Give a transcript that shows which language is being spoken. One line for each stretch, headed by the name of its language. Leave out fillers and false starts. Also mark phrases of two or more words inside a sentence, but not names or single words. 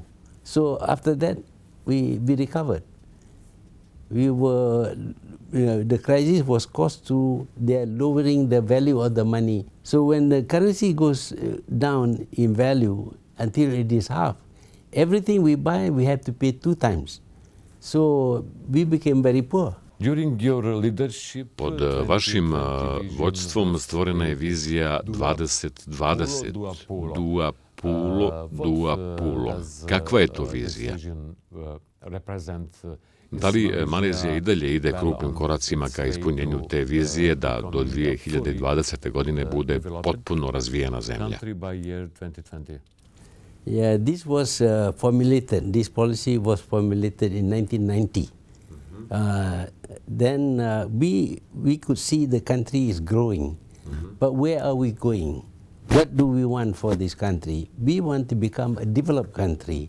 English: So after that, we recovered. The crisis was caused to their lowering the value of the money. So when the currency goes down in value until it is half, everything we buy, we have to pay 2 times. So we became very poor.
Bosnian: Pod vašim vodstvom stvorena je vizija 2020, Dua Pulo. Kakva je to vizija? Da li Malezija i dalje ide krupnim koracima ka ispunjenju te vizije da do 2020. godine bude potpuno razvijena zemlja?
English: Yeah, this policy was formulated in 1990. Then we could see the country is growing. But where are we going? What do we want for this country? We want to become a developed country.